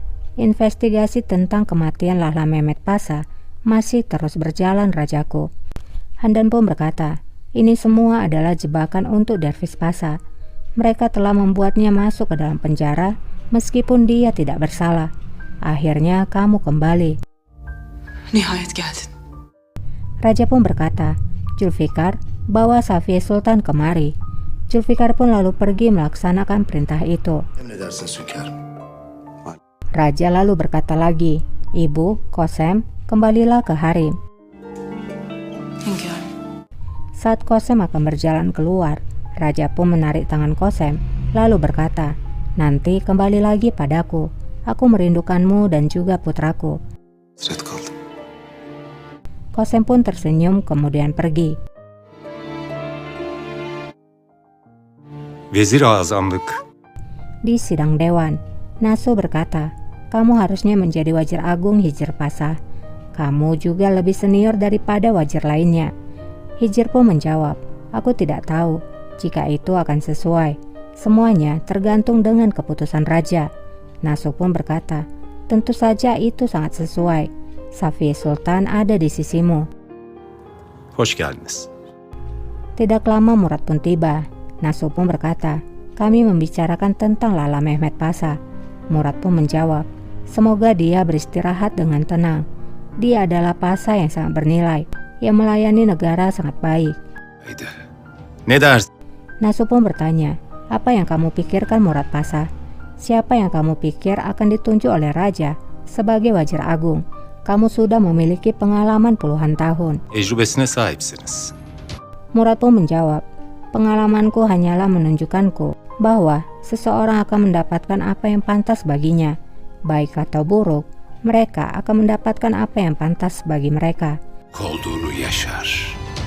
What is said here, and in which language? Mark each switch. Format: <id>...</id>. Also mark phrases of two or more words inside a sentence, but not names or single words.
<id>Investigasi tentang kematian Lala Mehmet Pasha masih terus berjalan rajaku. Handan pun berkata, ini semua adalah jebakan untuk Dervish Pasha. Mereka telah membuatnya masuk ke dalam penjara meskipun dia tidak bersalah. Akhirnya kamu kembali.</id> <tr>Nihayet geldin.</tr> <id>Raja pun berkata, Zulfikar, bawa Safie Sultan kemari. Zulfikar pun lalu pergi melaksanakan perintah itu.</id> <tr>Emredersin hünkârım.</tr> <id>Raja lalu berkata lagi, Ibu, Kosem, kembalilah ke harem.</id> <tr>Hünkârım.</tr> <id>Saat Kosem akan berjalan keluar, Raja pun menarik tangan Kosem, lalu berkata, nanti kembali lagi padaku. Aku merindukanmu dan juga putraku.</id> <tr>Hasret kaldım.</tr> <id>Kosem pun tersenyum kemudian pergi.</id> <tr>Vezir Azamlık,</tr> <id>Di sidang dewan, Nasu berkata, kamu harusnya menjadi Wazir Agung Hijr Pasha. Kamu juga lebih senior daripada wazir lainnya. Hijr pun menjawab, aku tidak tahu jika itu akan sesuai. Semuanya tergantung dengan keputusan raja. Nasu pun berkata, tentu saja itu sangat sesuai. Safie Sultan ada di sisimu.</id> <tr>hoş geldiniz.</tr> <id>Tidak lama Murad pun tiba. Nasu pun berkata, kami membicarakan tentang Lala Mehmet Pasha. Murad pun menjawab, semoga dia beristirahat dengan tenang. Dia adalah Pasha yang sangat bernilai, yang melayani negara sangat baik.</id> <tr>Haydi. Ne dersin?</tr> <id>Nasu pun bertanya, apa yang kamu pikirkan Murad Pasha? Siapa yang kamu pikir akan ditunjuk oleh raja sebagai Wazir Agung? Kamu sudah memiliki pengalaman puluhan tahun.</id> <tr>Tecrübesine sahipsiniz.</tr> <id>Murad pun menjawab, pengalamanku hanyalah menunjukkanku bahwa seseorang akan mendapatkan apa yang pantas baginya. Baik atau buruk, mereka akan mendapatkan apa yang pantas bagi mereka.</id> <tr>Olduğunu yaşar.</tr>